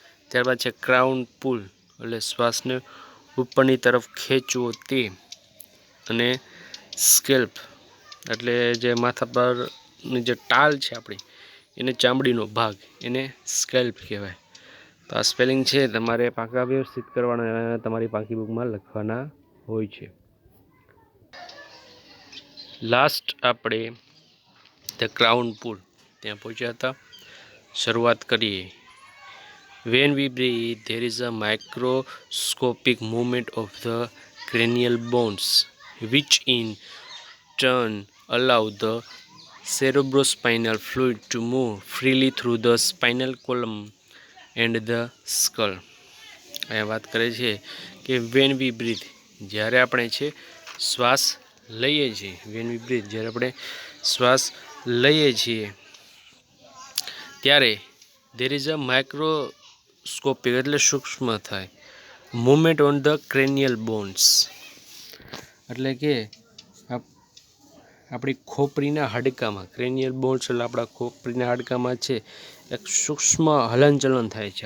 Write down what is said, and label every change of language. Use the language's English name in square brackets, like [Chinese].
[Gujarati] ત્યારબાદ છે ક્રાઉન પુલ એટલે શ્વાસને ઉપરની તરફ ખેંચવો તે, અને સ્કેલ્પ એટલે જે માથા પરની જે ટાલ છે આપણી એને ચામડીનો ભાગ એને સ્કેલ્પ કહેવાય. તો આ સ્પેલિંગ છે તમારે પાકા વ્યવસ્થિત કરવાના, તમારી પાકી બુકમાં લખવાના હોય છે. લાસ્ટ આપણે ધ ક્રાઉન પુલ ત્યાં પહોંચ્યા હતા. શરૂઆત કરીએ. [English] When we breathe, there is a microscopic movement of the cranial bones, which in turn allow the cerebrospinal fluid to move freely through the spinal column and the skull. [Gujarati] અહીંયા વાત કરે છે કે [English] when we breathe [Gujarati] જ્યારે આપણે છે શ્વાસ લઈએ છીએ, when we breathe જ્યારે આપણે શ્વાસ લઈએ છીએ ત્યારે [English] there is a microscopic [Gujarati] એટલે સૂક્ષ્મ થાય મૂવમેન્ટ ઓન ધ ક્રેનિયલ બોન્સ એટલે કે આપણી ખોપરીના હાડકામાં, ક્રેનિયલ બોન્સ એટલે આપણા ખોપરીના હાડકામાં છે એક સૂક્ષ્મ હલનચલન થાય છે.